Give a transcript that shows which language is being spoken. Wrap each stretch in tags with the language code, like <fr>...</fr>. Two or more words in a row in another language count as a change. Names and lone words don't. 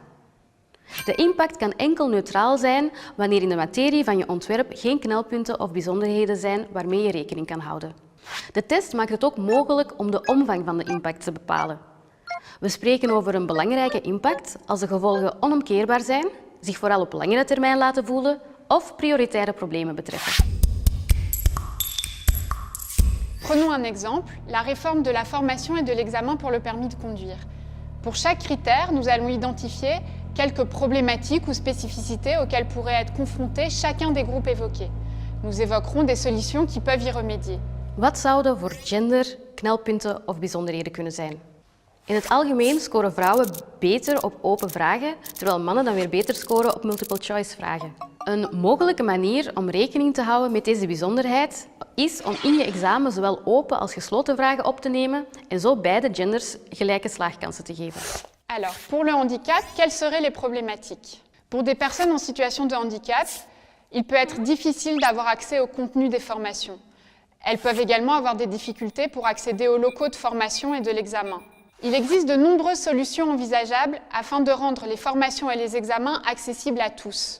<nl>De impact kan enkel neutraal zijn wanneer in de materie van je ontwerp geen knelpunten of bijzonderheden zijn waarmee je rekening kan houden. De test maakt het ook mogelijk om de omvang van de impact te bepalen. We spreken over een belangrijke impact als de gevolgen onomkeerbaar zijn, zich vooral op langere termijn laten voelen of prioritaire problemen betreffen.</nl> <fr>Prenons un exemple, la réforme de la formation et de l'examen pour le permis de conduire. Pour chaque critère, nous allons identifier quelques problématiques ou spécificités auxquelles pourrait être confronté chacun des groupes évoqués. Nous évoquerons des solutions qui peuvent y remédier.</fr> <nl>Wat zouden voor gender knelpunten of bijzonderheden kunnen zijn? In het algemeen scoren vrouwen beter op open vragen, terwijl mannen dan weer beter scoren op</nl> <en>multiple choice</en> <nl>vragen. Een mogelijke manier om rekening te houden met deze bijzonderheid is om in je examen zowel open als gesloten vragen op te nemen en zo beide genders gelijke slaagkansen te geven.</nl> <fr>Alors, pour le handicap, quelles seraient les problématiques? Pour des personnes en situation de handicap, il peut être difficile d'avoir accès au contenu des formations. Elles peuvent également avoir des difficultés pour accéder aux locaux de formation et de l'examen. Il existe de nombreuses solutions envisageables afin de rendre les formations et les examens accessibles à tous.</fr>